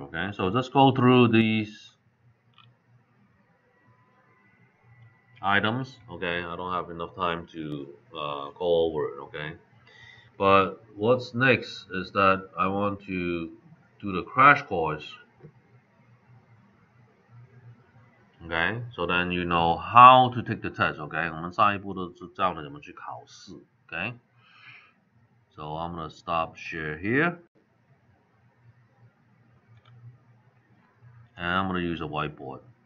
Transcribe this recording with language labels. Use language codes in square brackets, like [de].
[en] Okay, so let's go through these items. Okay, I don't have enough time to go over it. Okay, but what's next is that I want to do the crash course. Okay, so then you know how to take the test. [zh] Okay, 我们上一步都是教你怎么去考试。 [en] Okay, so I'm gonna stop share here, and I'm gonna use a whiteboard.